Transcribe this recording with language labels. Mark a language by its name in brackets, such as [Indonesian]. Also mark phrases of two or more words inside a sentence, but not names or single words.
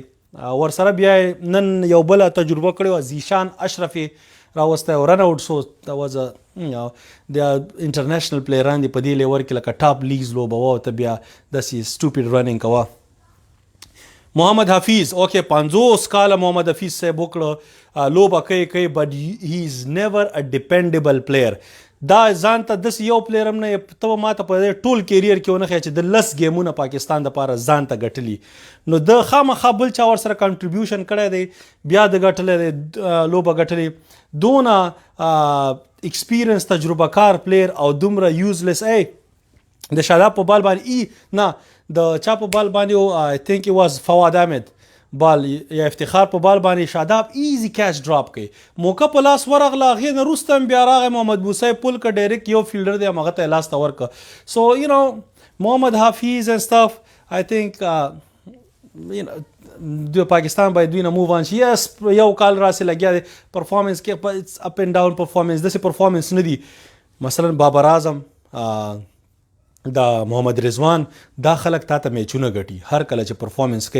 [Pashto] ورسره بیا نن یو بله تجربه کړې وه، زیشان اشرف راوستی او [English] run out [Pashto] سو. دا واز د انټرنیشنل پلیران دي په دې لیور کې لکه [English] top leagues [Pashto] لوبه وه او ته بیا داسې [English] stupid running [Pashto] کوه. محمد حفیظ اوکې 50 کاله محمد حفیظ صاحب وکړه، لوبه کوي [English] but he is never a dependable player. [Pashto] دا ځان ته داسې یو پلیر هم نه ته ما ته په ټول کیریر کې ونه ښیه چې د 10 ګیمونه پاکستان دپاره ځان ته ګټلي. نو د خامخا بل چا ورسره کنټریبیوشن کړی دی، بیا د ګټلی دی لوبه ګټلې. دونه ایکسپیرینس تجربه کار پلیر او دومره یوزلیس. د شاداب په بال باندې نه د چا په بال باندې [English] I think he was [Pashto] فواد احمد بال یا افتخار په بال باندې شاداب ایزی کیچ ډراپ کوي، موقع په لاس ورغله، هغې نه وروسته هم بیا راغی محمد موسی پول که ډایرکټ یو فیلډر دی همغه ته یې لاس ته ورکړه. سو محمد حافظ [English] and stuff I think [Pashto] د پاکستان باید دوی نه [English] move on [Pashto] شي. یس یو کال راسې لګیا دی پرفارمنس کې [English] up and down [Pashto] پرفارمنس، داسې پرفارمنس نه دی. مثلا بابر اعظم، دا محمد رضوان، دا خلک تا ته میچونه ګټي هر کله چې پرفارمنس کوي.